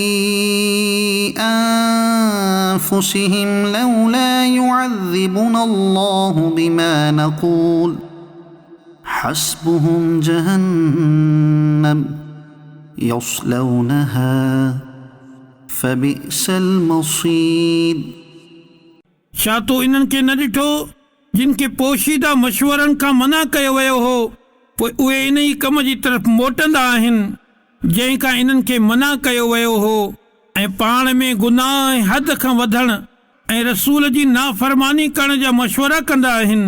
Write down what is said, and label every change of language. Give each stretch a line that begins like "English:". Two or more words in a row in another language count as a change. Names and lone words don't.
Arabic: أنفسهم لولا يعذبنا الله بما نقول حسبهم جهنم يصلونها فبئس المصير।
Sindhi: छा तो इन्हनि खे न ॾिठो जिन खे पोशीदा मशवरनि खां मना कयो वियो हो पोइ उहे इन ई कम जी तरफ़ मोटंदा आहिनि जंहिं खां इन्हनि खे मना कयो वियो हो ऐं पाण में गुनाह ऐं हद खां वधणु ऐं रसूल जी नाफ़रमानी करण जा मशवरा कंदा आहिनि।